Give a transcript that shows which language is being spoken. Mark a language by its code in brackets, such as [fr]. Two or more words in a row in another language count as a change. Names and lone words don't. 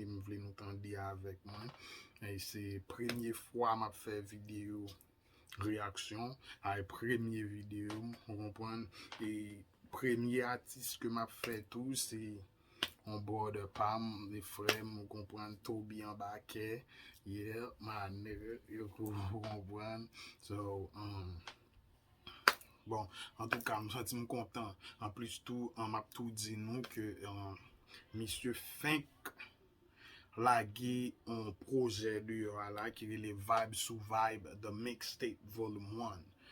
[ht] E m vle nou tande avèk mwen. E se premye fwa m ap fè videyo reaksyon, a premye videyo, ou konprann? E premye atis ke m ap fè tou, se yon brother pa m, de frè m, ou konprann? Tobi Ambakè, [en] yeah, my nigga, [ht] yo konprann? So, um, bon, an tou ka, m santi m kontan. An plis tou, an m ap tou di nou ke, um, misye Fenk lage yon pwojè de yo a la ki rele Vibe sou Vibe, The Mixtape Volume One.